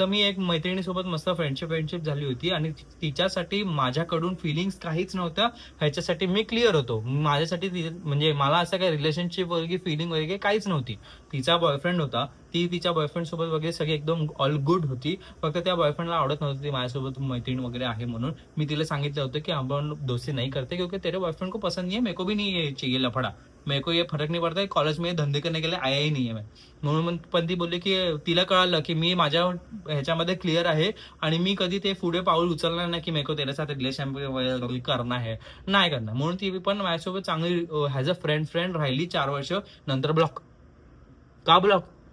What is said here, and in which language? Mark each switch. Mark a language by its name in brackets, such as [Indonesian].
[Marathi] तर मी एक मैत्रिणीसोबत मस्त फ्रेंडशिप झाली होती, आणि तिच्यासाठी माझ्याकडून फिलिंग्स काहीच नव्हत्या. ह्याच्यासाठी मी क्लिअर होतो. माझ्यासाठी म्हणजे मला असं काही रिलेशनशिप वगैरे फिलिंग वगैरे काहीच नव्हती. तिचा बॉयफ्रेंड होता, ती तिच्या बॉयफ्रेंड सोबत वगैरे सगळी एकदम ऑल गुड होती. फक्त त्या बॉयफ्रेंडला आवडत नव्हती ती माझ्यासोबत मैत्रीण वगैरे आहे म्हणून. मी तिला सांगितलं होतं की [Hindi] आपण दोस्ती नहीं करते क्योंकि तेरे बॉयफ्रेंड को पसंद नहीं है, मेरे को भी नहीं चाहिए लफड़ा, मेरे को ये फरक नहीं पड़ता, कॉलेज में धंदे करने के लिए आया ही नहीं है मैं. [Marathi] म्हणून पण ती बोलली की तिला कळालं की मी माझ्या ह्याच्यामध्ये क्लिअर आहे, आणि मी कधी ते पुढे पाऊल उचलणार नाही की [Hindi] मेरे को तेरे साथ रिलेशन करना है, [Marathi] नाही करणार. म्हणून ती पण माझ्यासोबत चांगली ॲज अ फ्रेंड राहिली 4 वर्ष. नंतर ब्लॉक. का ब्लॉक?